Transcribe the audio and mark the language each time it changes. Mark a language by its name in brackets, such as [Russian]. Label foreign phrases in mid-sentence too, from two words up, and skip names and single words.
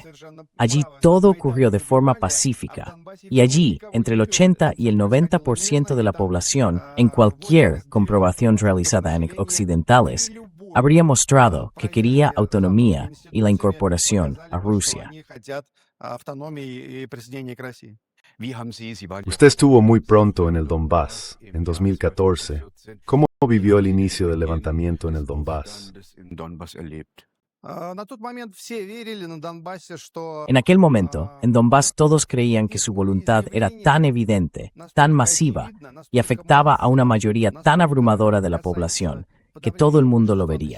[Spanish] Allí todo ocurrió de forma pacífica. Y allí, entre el 80 y el 90% de la población, en cualquier comprobación realizada en occidentales, habría mostrado que quería autonomía y la incorporación a Rusia. [German] Wie haben Sie waren [Spanish] Usted estuvo muy pronto en el Donbass, en 2014. ¿Cómo vivió el inicio del levantamiento en el Donbass? [German] im Donbass erlebt? [Spanish] En aquel momento, en Donbass todos creían que su voluntad era tan evidente, tan masiva, y afectaba a una mayoría tan abrumadora de la población, que todo el mundo lo vería.